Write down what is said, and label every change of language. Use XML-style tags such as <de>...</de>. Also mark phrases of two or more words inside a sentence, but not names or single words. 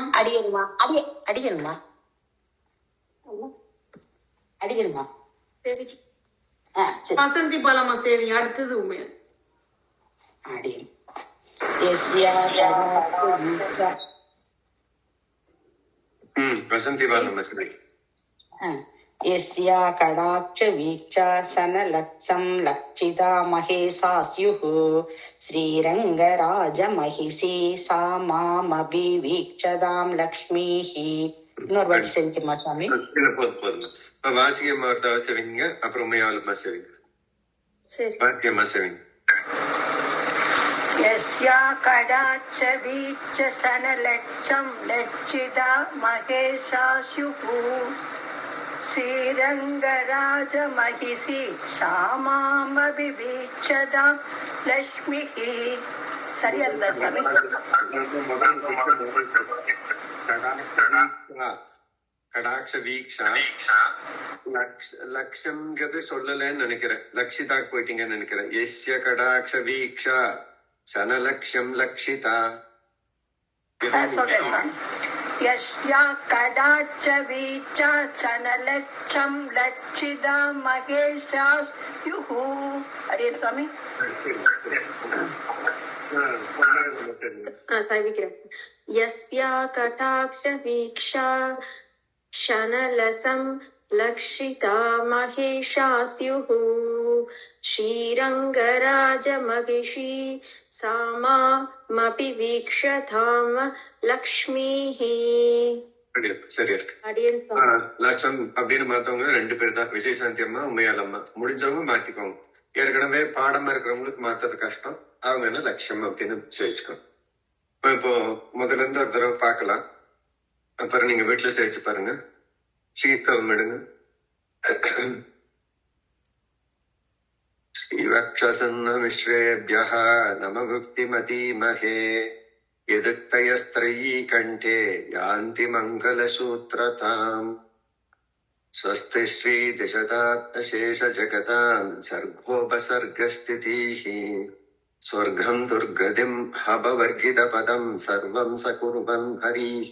<ta>அடியன்மா அடியன்மா அடியன்மா. சரி. வசந்தி பாலாமா சேவி. அடுத்தது உமையாள். அடியன். யஸ்யா வசந்தி பாலம்மா சொல்லி.</ta> <sa>यस्या कडाक्ष वीक्षा सनलक्षं लक्षिता महेशा स्युः श्रीरङ्गराजमहिषी सा मामभिवीक्षतां लक्ष्मीः.</sa> <ta>இன்னொரு வாட்டி செஞ்சுமா சுவாமி. இல்ல போதும். வாசியம்மா ஒரு தடவை செவிங்க, அப்புறம் உமையாளம்மா செவிங்க. சரி. வாசியம்மா செவிங்க.</ta> <sa>यस्या कडाक्ष वीक्ष सनलक्षं लक्षिता महेशा स्युः श्रीरङ्गराजमहिषी सा मामभिवीक्षतां लक्ष्मीः.</sa> <ta>சரியா இருந்தா சாமி?</ta> <sa>कटाक्ष वीक्षा</sa> <ta>லட்சம்ங்கிறது சொல்லலன்னு நினைக்கிறேன். லக்ஷிதாக்கு போயிட்டீங்கன்னு நினைக்கிறேன்.</ta> <sa>यस्य कटाक्ष वीक्षा सनलक्षं लक्षिता.</sa> <ta>சொல்றேன் சாமி.</ta> <sa>यस्या कडाक्ष वीक्षा सनलक्षं लक्षिता महेशा स्युः.</sa> <ta>அரே ஸ்வாமி</ta> <sa>यस्या कटाक्ष वीक्षा शनलसं लक्षिता महेशा स्युः श्रीरङ्गराजमहिषी सा मामपि वीक्षतां लक्ष्मीः.</sa> <ta>சரி இருக்கு. லட்சம் அப்படின்னு மாத்தவங்க 2 பேர் தான், விஜயசாந்தி அம்மா, உமையாள் அம்மா. முடிஞ்சவங்க மாத்திக்கோங்க. ஏற்கனவே பாடமா இருக்கிறவங்களுக்கு மாத்தது கஷ்டம், அவங்க என்ன லட்சம் அப்படின்னு சேர்ச்சுக்கோங்க. இப்போ முதல்ல இருந்து ஒரு தடவை பார்க்கலாம், அப்புறம் நீங்க வீட்டுல சேர்த்து பாருங்க. சீத்தவம் எடுங்க.</ta> <sa>श्रीवत्सचिह्न मिश्रेभ्यः नम उक्तिमधीमहे यदुक्तयस्त्रयी कण्ठे यान्ति मङ्गलसूत्रताम्. स्वस्ति श्रीदिशतात्मशेषजगताम् सर्गोपसर्गस्थितिः. स्वर्गम् दुर्गतिम् हभवर्गितपदम् सर्वम् सकुर्वन् हरिः.</sa>